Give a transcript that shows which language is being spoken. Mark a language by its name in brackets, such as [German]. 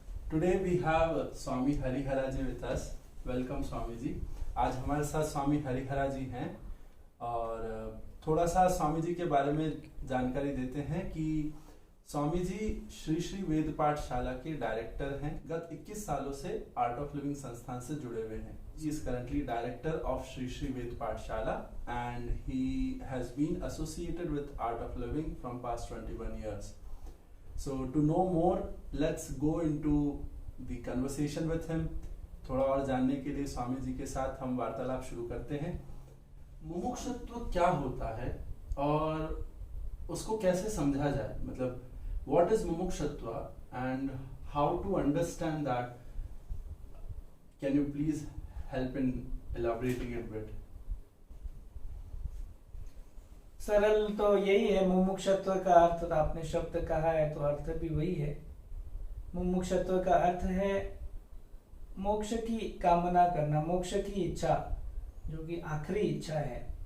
[English] Today we have Swami Harihara ji with us. Welcome Swami ji. [Hindi] आज हमारे साथ स्वामी हरिहरा जी हैं और थोड़ा सा स्वामी जी के बारे में जानकारी देते हैं कि स्वामी जी श्री श्री वेद पाठशाला के डायरेक्टर हैं। गत 21 सालों से आर्ट ऑफ लिविंग संस्थान से जुड़े हुए हैं। [English] He is currently director of Shri Shri Ved Pathshala and he has been associated with Art of Living from past 21 years. So to know more, let's go into the conversation with him. [Hindi] थोड़ा और जानने के लिए स्वामी जी के साथ हम वार्तालाप शुरू करते हैं। मुमुक्षुत्व क्या होता है और उसको कैसे समझा जाए, मतलब what is mumukshutva and how to understand that? [English] Can you please help in elaborating it a bit? [Hindi] सरल तो यही है। मुमुक्षुत्व का अर्थ आपने शब्द कहा है तो अर्थ भी वही है। मुमुक्षुत्व का अर्थ है मोक्ष की कामना करना, मोक्ष की इच्छा, जो कि आखिरी इच्छा है।